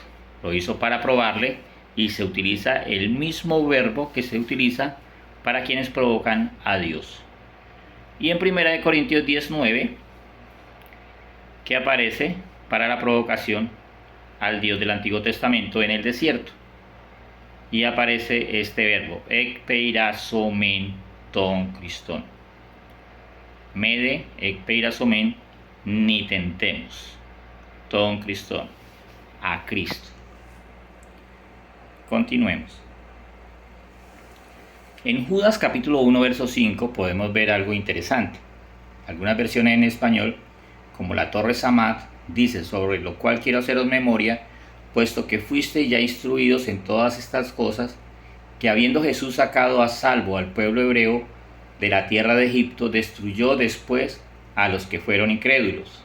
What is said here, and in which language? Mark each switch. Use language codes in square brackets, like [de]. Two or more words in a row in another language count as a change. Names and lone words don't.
[es] Lo hizo para probarle y se utiliza el mismo verbo que se utiliza para quienes provocan a Dios. Y en 1 Corintios 19, que aparece para la provocación al Dios del Antiguo Testamento en el desierto. Y aparece este verbo, [el] ἐκπειράζωμεν τὸν Χριστόν. μηδὲ, ἐκπειράζωμεν, [es] ni tentemos. [el] Τὸν Χριστόν, [es] a Cristo. Continuemos. En Judas capítulo 1, verso 5 podemos ver algo interesante. Algunas versiones en español, como la Torre Samad, dice: sobre lo cual quiero haceros memoria, puesto que fuisteis ya instruidos en todas estas cosas, que habiendo Jesús sacado a salvo al pueblo hebreo de la tierra de Egipto, destruyó después a los que fueron incrédulos.